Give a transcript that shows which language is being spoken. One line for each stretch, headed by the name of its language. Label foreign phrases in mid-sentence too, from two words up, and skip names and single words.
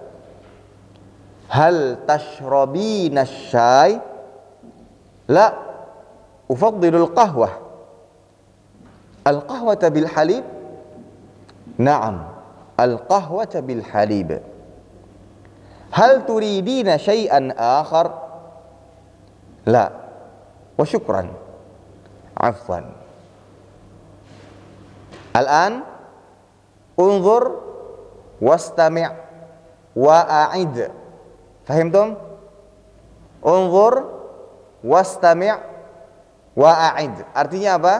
Arabic: هل تشربين شيء? لا. أفضل القهوة. القهوة بالحليب؟ نعم. القهوة بالحليب. هل تريدين شيئا آخر? لا. وشكرا. عفوا. الآن انظر واستمع وأعد. فهمتم؟ انظر واستمع وأعد.
Indonesian: Artinya apa?